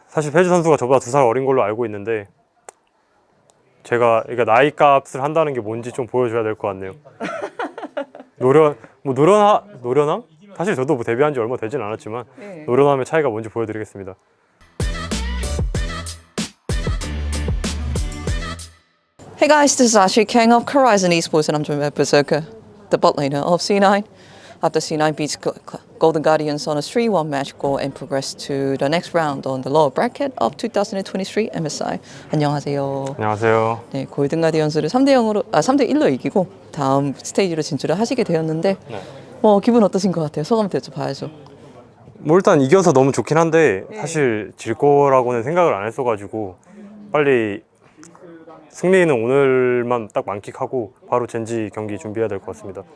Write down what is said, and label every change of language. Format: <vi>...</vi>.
<ko>사실 페이지 선수가 저보다 2살 어린 걸로 알고 있는데 제가 그러니까 나이 값을 한다는 게 뭔지 좀 보여줘야 될 것 같네요. 노련함? 사실 저도 뭐 데뷔한 지 얼마 되진 않았지만 네. 노련함의 차이가 뭔지 보여드리겠습니다.</ko> <en>Hey guys, this is Ashley King of Horizon Esports and I'm joined by Berserker, the bot laner of C9. After C9 beats Golden Guardians on a 3-1 match goal and progressed to the next round on the lower bracket of 2023 MSI.</en> <ko>안녕하세요. 안녕하세요. 네, 골든 가디언스를 3대1로 이기고 다음 스테이지로 진출을 하시게 되었는데 네. 기분 어떠신 것 같아요? 소감 여쭤봐야죠. 뭐 일단 이겨서 너무 좋긴 한데 사실 질 거라고는 생각을 안 했어가지고 빨리 승리는 오늘만 딱 만끽하고 바로 젠지 경기 준비해야 될 것 같습니다.</ko>